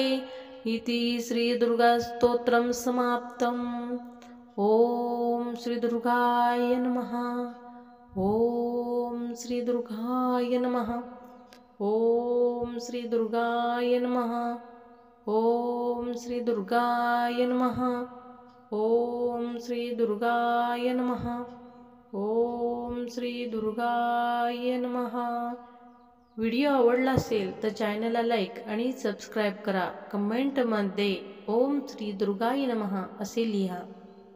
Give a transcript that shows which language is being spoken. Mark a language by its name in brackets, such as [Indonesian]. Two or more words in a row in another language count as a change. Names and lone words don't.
[Sanskrit] इति श्री दुर्गा स्तोत्रम समाप्तम. ओम श्री दुर्गाय नमः. ओम श्री दुर्गाय नमः. ओम श्री दुर्गाय नमः. ओम श्री दुर्गाय नमः. ओम श्री दुर्गाय नमः. ओम श्री दुर्गाय नमः. [Marathi] व्हिडिओ आवडला असेल तर चॅनलला लाईक आणि सबस्क्राईब करा. कमेंटमध्ये [Sanskrit] ओम श्री दुर्गाय नमः [Marathi] असे लिहा.